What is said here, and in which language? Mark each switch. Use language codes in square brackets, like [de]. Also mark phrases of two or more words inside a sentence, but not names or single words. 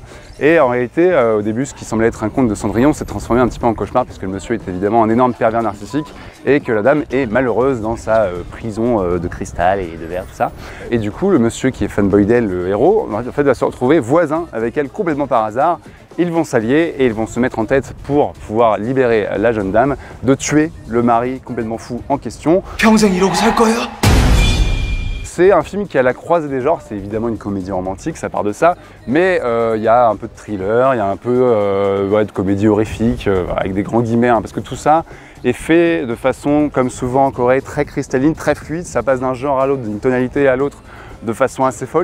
[fr] Et en réalité, au début, ce qui semblait être un conte de Cendrillon s'est transformé un petit peu en cauchemar, puisque le monsieur est évidemment un énorme pervers narcissique, et que la dame est malheureuse dans sa prison de cristal et de verre, tout ça. Et du coup, le monsieur qui est fanboy d'elle, le héros, en fait, va se retrouver voisin avec elle complètement par hasard. Ils vont s'allier et ils vont se mettre en tête pour pouvoir libérer la jeune dame, de tuer le mari complètement fou en question. [ko] 평생 이러고 살 거예요? [fr] C'est un film qui est à la croisée des genres, c'est évidemment une comédie romantique, ça part de ça, mais il y a un peu de thriller, il y a un peu de comédie horrifique, avec des grands guillemets, hein, parce que tout ça est fait de façon, comme souvent en Corée, très cristalline, très fluide, ça passe d'un genre à l'autre, d'une tonalité à l'autre, de façon assez folle.